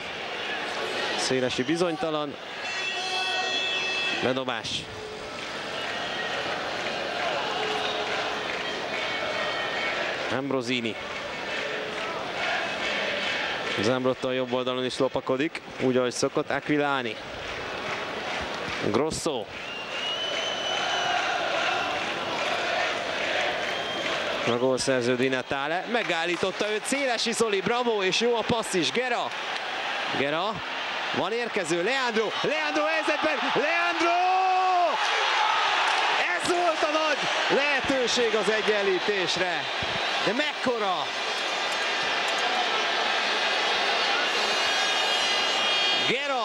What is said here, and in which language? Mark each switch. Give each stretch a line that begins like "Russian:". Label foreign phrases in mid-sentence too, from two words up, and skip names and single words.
Hungarian: Szélesi bizonytalan. Bedobás. Ambrosini. Zámbrotta a jobb oldalon is lopakodik, úgy ahogy szokott. Aquilani. Grosso. A gólszerző Di Natale. Megállította őt Szélesi Zoli, bravo, és jó a passz is. Gera. Gera. Van érkező, Leandro. Leandro helyzetben. Leandro! Ez volt a nagy lehetőség az egyenlítésre. De mekkora! Gera.